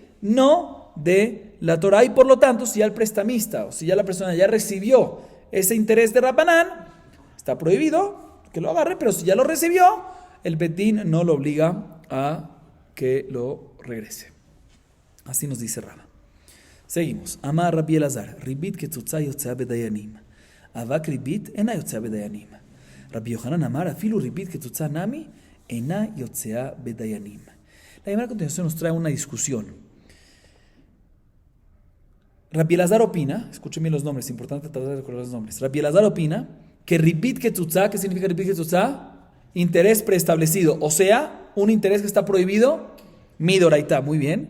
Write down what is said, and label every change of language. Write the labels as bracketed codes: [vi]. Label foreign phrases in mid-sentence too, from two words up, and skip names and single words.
[es] No de la Torah, y por lo tanto, si ya el prestamista, o si ya la persona ya recibió ese interés de Rabbanán, está prohibido que lo agarre, pero si ya lo recibió, el Bedín no lo obliga a que lo regrese. Así nos dice Rava. Seguimos. [he] Amar Rabbi Elazar, רבית קצוצה יוצאה בדיינים. אבק רבית אינה יוצאה בדיינים. רבי יוחנן אמר, אפילו רבית קצוצה נמי, אינה יוצאה בדיינים. [es] La Gemara a continuación nos trae una discusión. Rabbi Elazar opina, escuchen bien los nombres, es importante tratar de recordar los nombres. Rabbi Elazar opina que [he] רבית קצוצה, [es] ¿qué significa [he] רבית קצוצה? [es] Interés preestablecido, o sea, un interés que está prohibido, midoraita, muy bien.